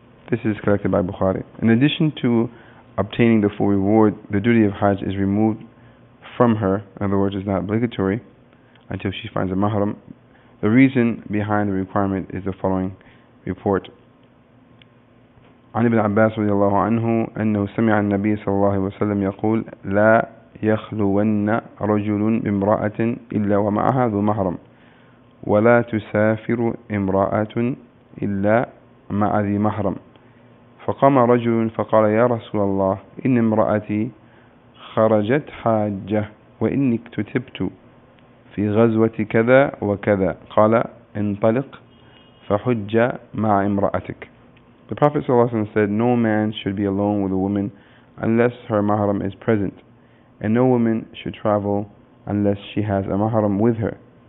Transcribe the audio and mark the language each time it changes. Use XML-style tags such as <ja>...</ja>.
<en>This is collected by Bukhari. In addition to obtaining the full reward, the duty of Hajj is removed from her. In other words, it's not obligatory until she finds a mahram. The reason behind the requirement is the following report.</en> <ar>عن ابن عباس رضي الله عنه أنه سمع النبي صلى الله عليه وسلم يقول لا يخلون رجل بامرأة إلا ومعها ذو محرم ولا تسافر امرأة إلا مع ذي محرم. فقام رجل فقال يا رسول الله إن امرأتي خرجت حاجة وإني اكتتبت في غزوة كذا وكذا قال انطلق فحج مع امرأتك.</ar> <en>The Prophet ﷺ said, no man should be alone with a woman unless her mahram is present, and no woman should travel unless she has a mahram with her.</en>